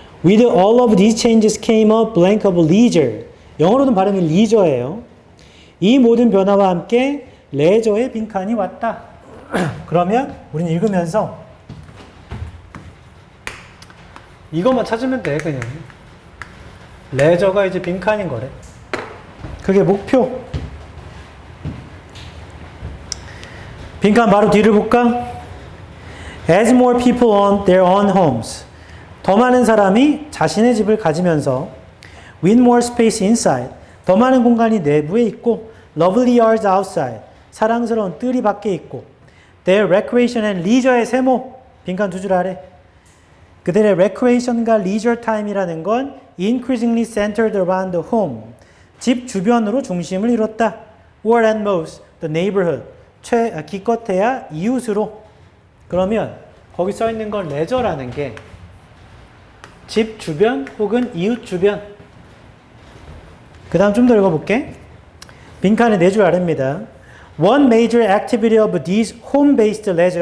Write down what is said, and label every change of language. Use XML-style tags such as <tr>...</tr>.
<en>With all of these changes came a blank of leisure.</en> <ko>영어로는 발음이 leisure예요. 이 모든 변화와 함께 레저의 빈칸이 왔다. 그러면 우리는 읽으면서 이것만 찾으면 돼. 그냥 레저가 이제 빈칸인 거래. 그게 목표. 빈칸 바로 뒤를 볼까?</ko> <en>As more people own their own homes.</en> <ko>더 많은 사람이 자신의 집을 가지면서</ko> <en>with more space inside.</en> <ko>더 많은 공간이 내부에 있고</ko> <en>lovely yards outside.</en> <ko>사랑스러운 뜰이 밖에 있고 their recreation and leisure의 세모 빈칸 두 줄 아래. 그들의 recreation과 leisure time이라는 건</ko> <en>increasingly centered around the home.</en> <ko>집 주변으로 중심을 이뤘다.</ko> <en>or at most the neighborhood.</en> <ko>기껏해야 이웃으로. 그러면 거기 써 있는 건 레저라는 게 집 주변 혹은 이웃 주변. 그 다음 좀 더 읽어볼게. 빈칸에 네 줄 아래입니다.</ko> <en>One major activity of these home-based leisure.</en>